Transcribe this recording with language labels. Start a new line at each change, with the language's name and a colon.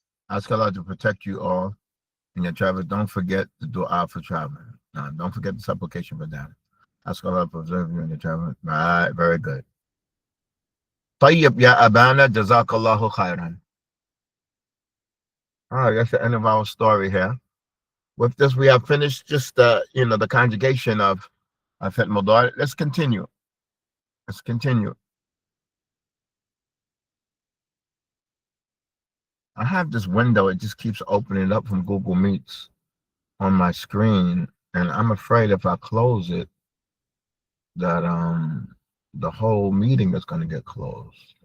English: Ask Allah to protect you all in your travel. Don't forget the dua for traveling. No, don't forget the supplication for that. Ask Allah to preserve you in your travel. Right, very good.
Arabic: طيب يا أبانا جزاك الله خيرا.
English: All right, that's the end of our story here. With this, we have finished just the conjugation of Fi'l Mudari. Let's continue. Let's continue. I have this window, it just keeps opening up from Google Meets on my screen, and I'm afraid if I close it that the whole meeting is going to get closed.